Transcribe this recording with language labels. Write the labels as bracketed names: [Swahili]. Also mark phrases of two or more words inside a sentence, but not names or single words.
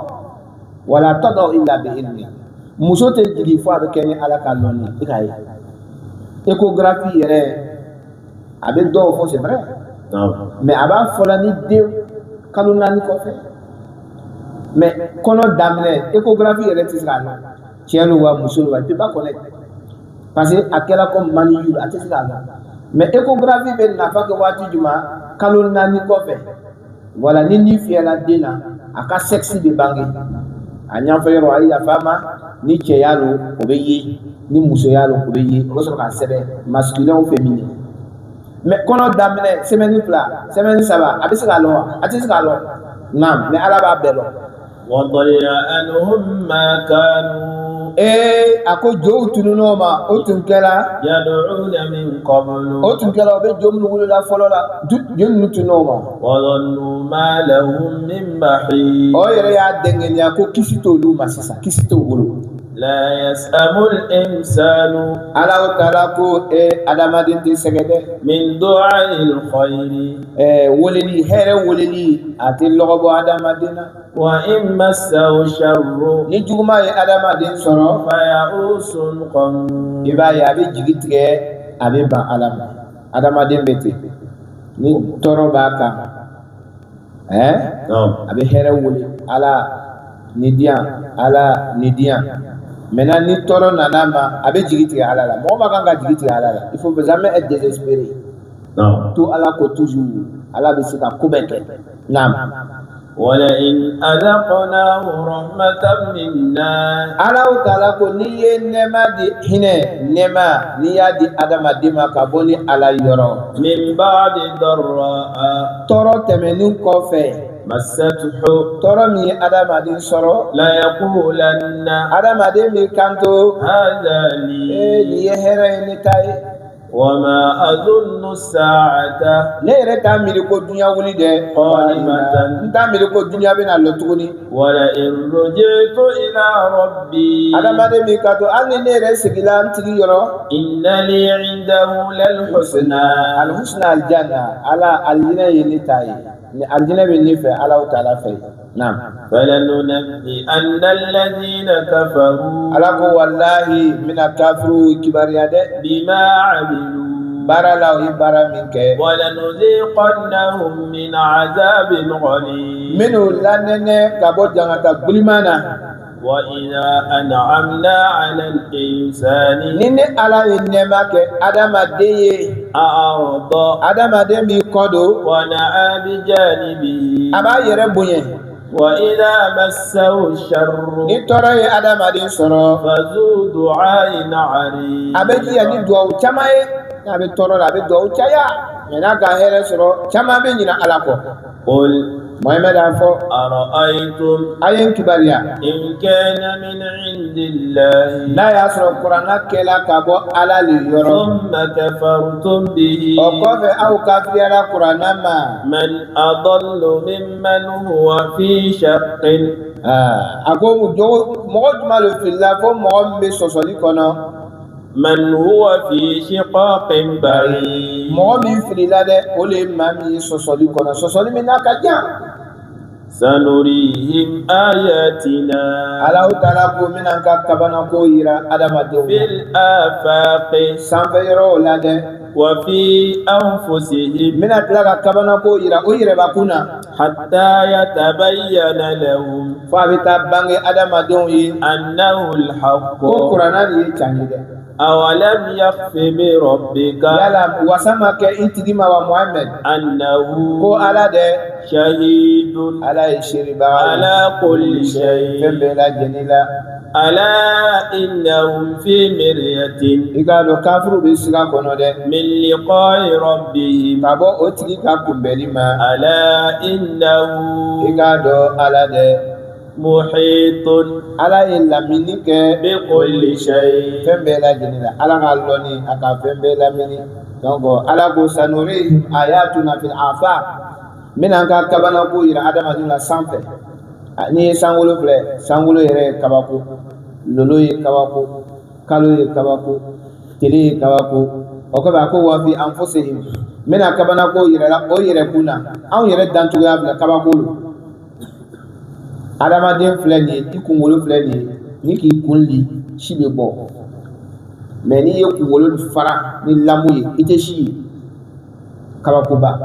[Arabic] ولا تضع إلا بعلمه [Bambara] muso tɛ jigin fo a bɛ kɛ ni ala ka lon ye i k'a ye échographie yɛrɛ a bɛ dɔw fɔ [French] c'est vrai mais [Bambara] a b'a fɔla ni den kalo 4 kɔfɛ mais kɔnɔ daminɛ échographie yɛrɛ tɛ se k'a lɔn cɛ lo wa muso lo wa i [French] peut pas connaître parce que [Bambara] a kɛra comme maniyu a tɛ se k'a lɔn mais échographie bɛ nafa kɛ waati jumɛn kalo 4 kɔfɛ wala ni fiyɛla den na a ka sexe bɛ bange a ɲɛfɔ yɔrɔ a ye yafa ma ni cɛya lo o bɛ ye ni musoya lo o bɛ ye o bɛ sɔrɔ k'a sɛbɛn [French] masculin ou féminin [Bambara] mais kɔnɔ daminɛ [French] semaine 2 semaine 3 [Bambara] a bɛ se k'a lɔn wa a tɛ se k'a lɔn naam mais ala b'a bɛɛ lɔn [Arabic] وضل عنهم ما كانوا [Bambara] a ko jɔw tunun'o ma o tun kɛra [Arabic] يدعون من قبل [Bambara] o tun kɛra o bɛ jɔ minnu wolola fɔlɔ la jɔ ninnu tunun'o ma [Arabic] وظنوا ما لهم من محيص [Bambara] o yɛrɛ y'a dɛngɛniya ko kisi t'olu ma sisan kisi t'u bolo [Arabic] لا يسأم الإنسان [Bambara] ala taala ko adamaden tɛ sɛgɛ dɛ [Arabic] من دعاء الخير [Bambara] weleli hɛrɛ weleli a tɛ lɔgɔbɔ adamaden na [Arabic] وإن مسه الشر [Bambara] ni juguman ye adamaden sɔrɔ [Arabic] فيئوس قنوط [Bambara] i b'a ye a bɛ jigi tigɛ a bɛ ban ala ma adamaden bɛ ten ni tɔɔrɔ b'a kan a bɛ hɛrɛ wele ala ni diyan ala ni diyan maintenant ni tɔɔrɔ nana ma a bɛ jigi tigɛ ala la mɔgɔ ma kan ka jigi tigɛ ala la [French] il faut jamais être désespéré [Bambara] to ala ko toujours ala bɛ se ka ko bɛɛ kɛ naam [Arabic] ولئن أذقناه رحمة منا [Bambara] ala taala ko n'i ye nɛɛma di hinɛ nɛɛma n'i y'a di adamaden ma ka bɔ ni ala yɔrɔ [Arabic] من بعد ضراء [Bambara] tɔɔrɔ tɛmɛnen kɔfɛ [Arabic] مسته [Bambara] tɔɔrɔ min ye adamaden sɔrɔ [Arabic] ليقولن [Bambara] adamaden bɛ kanto [Arabic] هذا لي [Bambara] nin ye hɛrɛ ye ne ta ye [Arabic] وما أظن الساعة [Bambara] ne yɛrɛ t'a miiri ko dunuya wuli dɛ [Arabic] قائمة [Bambara] n t'a miiri ko dunuya bɛna lɔ tuguni [Arabic] ولئن رجعت إلى ربي [Bambara] adamaden b'i kanto hali ni ne yɛrɛ segila n tigi yɔrɔ [Arabic] إن لي عنده للحسنى [Bambara] alihusna alijanna ala alijinɛ ye ne ta ye ni alijinɛ bɛ ne fɛ ala taala fɛ naam [Arabic] فلننبئن الذين كفروا [Bambara] ala ko walahi n bɛna kafiru kibariya dɛ [Arabic] بما عملوا [Bambara] baara la o ye baara min kɛ [Arabic] ولنذيقنهم من عذاب غليظ [Bambara] minnu lanɛnɛ ka bɔ jangata guliman na [Arabic] وإذا أنعمنا على الإنسان [Bambara] ni ne ala ye nɛɛma kɛ adamaden ye [Arabic] أعرض [Bambara] adamaden b'i kɔ don [Arabic] ونأى بجانبه [Bambara] a b'a yɛrɛ bonya [Arabic] وإذا مسه الشر [Bambara] ni tɔɔrɔ ye adamaden sɔrɔ [Arabic] فذو دعاء عريض [Bambara] a bɛ diya ni duwawu caman ye n'a bɛ tɔɔrɔ la a bɛ duwawu caya mɛ n'a ka hɛrɛ sɔrɔ caman bɛ ɲina ala kɔ [Arabic] قل [Bambara] Muhammad a fɔ [Arabic] أرأيتم [Bambara] a ye n kibariya [Arabic] إن كان من عند الله [Bambara] n'a y'a sɔrɔ kuranna kɛla ka bɔ ala le yɔrɔ [Arabic] ثم كفرتم به [Bambara] o kɔfɛ aw kafiriyara kuranna ma [Arabic] من أضل ممن هو في شق [Bambara] a ko mɔgɔ jumɛn le filila fo mɔgɔ min bɛ sɔsɔli kɔnɔ [Arabic] من هو في شقاق بعيد [Bambara] mɔgɔ min filila dɛ o le ye maa min ye sɔsɔli kɔnɔ sɔsɔli min n'a ka jan [Arabic] سنريهم آياتنا [Bambara] Allahu taala ko n bɛna n ka kabanako yira adamadenw [Arabic] في الآفاق [Bambara] sanfɛ yɔrɔw la dɛ [Arabic] وفي أنفسهم [Bambara] n bɛna tila ka kabanako yira o yɛrɛbakun na [Arabic] حتى يتبين لهم [Bambara] fo a bɛ taa bange adamadenw ye [Arabic] أنه الحق [Bambara] ko kuranna de ye can ye dɛ [Arabic] أولم يخف بربك [Bambara] yala wasa ma kɛ i tigi ma wa Muhammad [Arabic] أنه [Bambara] ko ala dɛ [Arabic] شهيد [Bambara] ala ye seeribaga ye [Arabic] على كل شيء [Bambara] fɛn bɛɛ lajɛlen la [Arabic] ألا إنهم في مرية [Bambara] i k'a dɔn kafiru bɛ siga kɔnɔ dɛ [Arabic] من لقاء ربهم [Bambara] ka bɔ o tigi ka kunbɛli ma [Arabic] ألا إنه [Bambara] i k'a dɔn ala dɛ [Arabic] محيط [Bambara] ala ye lamini kɛ [Arabic] بكل شيء [Bambara] fɛn bɛɛ lajɛlen la ala ka lɔnni a ka fɛn bɛɛ lamini donc ala ko [Arabic] سنريهم آياتنا في الآفاق [Bambara] n bɛna n ka kabanako yira adamadenw la sanfɛ n'i ye sankolo filɛ sankolo yɛrɛ ye kabako lolo ye kabako kalo ye kabako tile ye kabako o kɔfɛ a ko [Arabic] وفي أنفسهم [Bambara] n bɛna kabanako yira la o yɛrɛ kun na anw yɛrɛ dancogoya bila kabako lo adamaden filɛ nin ye i kunkolo filɛ nin ye ni k'i kun li si bɛ bɔ mɛ n'i ye kunkolo fara ni lamu ye i tɛ si ye kabakoba